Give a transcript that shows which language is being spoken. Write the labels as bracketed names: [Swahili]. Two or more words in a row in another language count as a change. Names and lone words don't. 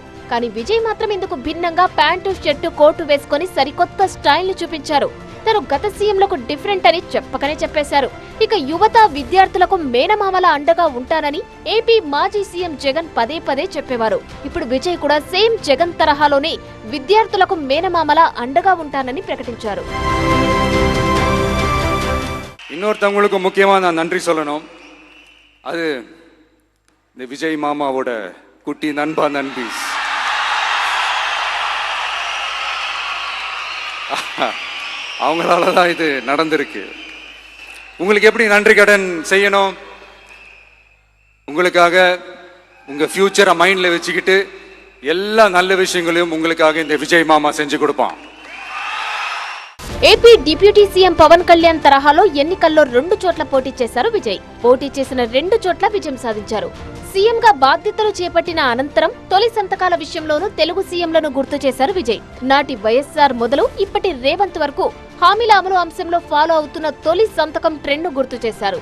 [Telugu] కానీ విజయ్ మాత్రం ఇందుకు భిన్నంగా [English] pant, shirt, coat [Telugu] వేసుకుని సరికొత్త స్టైల్ ని చూపించారు. తను గత సీఎంలకు డిఫరెంట్ అని చెప్పకనే చెప్పేశారు. ఇక యువత, విద్యార్థులకు మేనమామల అండగా ఉంటానని ఏపీ మాజీ సీఎం జగన్ పదే పదే చెప్పేవారు. ఇప్పుడు విజయ్ కూడా సేమ్ జగన్ తరహాలోనే విద్యార్థులకు మేనమామల అండగా ఉంటానని ప్రకటించారు. [Tamil] இன்னொருத்தவங்களுக்கு முக்கியமாக நான் நன்றி சொல்லணும். அது இந்த விஜய் மாமாவோட குட்டி நண்பா நண்பீஸ். அவங்களால தான் இது நடந்திருக்கு. உங்களுக்கு எப்படி நன்றி கடன் செய்யணும்? உங்களுக்காக உங்கள் [English] future mind [Tamil] வச்சுக்கிட்டு எல்லா நல்ல விஷயங்களையும் உங்களுக்காக இந்த விஜய் மாமா செஞ்சு கொடுப்பான். [Telugu] ఏపీ డిప్యూటీ సీఎం పవన్ కళ్యాణ్ తరహాలో ఎన్నికల్లో 2 చోట్ల పోటీ చేశారు విజయ్. పోటీ చేసిన 2 చోట్ల విజయం సాధించారు. సీఎంగా బాధ్యతలు చేపట్టిన అనంతరం తొలి సంతకాల విషయంలోనూ తెలుగు సీఎంలను గుర్తు చేశారు విజయ్. నాటి వైఎస్ఆర్ మొదలు ఇప్పటి రేవంత్ వరకు హామీల అమలు అంశంలో ఫాలో అవుతున్న తొలి సంతకం ట్రెండ్ను గుర్తు చేశారు.